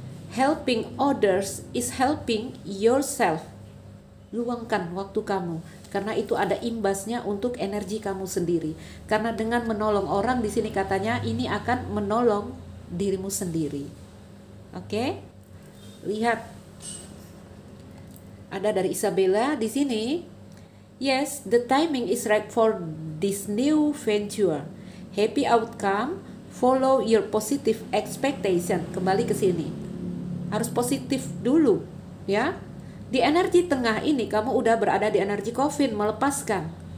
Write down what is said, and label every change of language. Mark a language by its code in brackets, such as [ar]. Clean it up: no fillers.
[en] Helping others is helping yourself. [id] Luangkan waktu kamu, karena itu ada imbasnya untuk energi kamu sendiri. Karena dengan menolong orang di sini katanya ini akan menolong dirimu sendiri. Oke? Lihat. Ada dari Isabella di sini. [en] Yes, the timing is right for this new venture. Happy outcome. Follow your positive expectation. [id] Kembali ke sini. Harus positif dulu, ya. Di energi tengah ini kamu udah berada di energi coffin, melepaskan.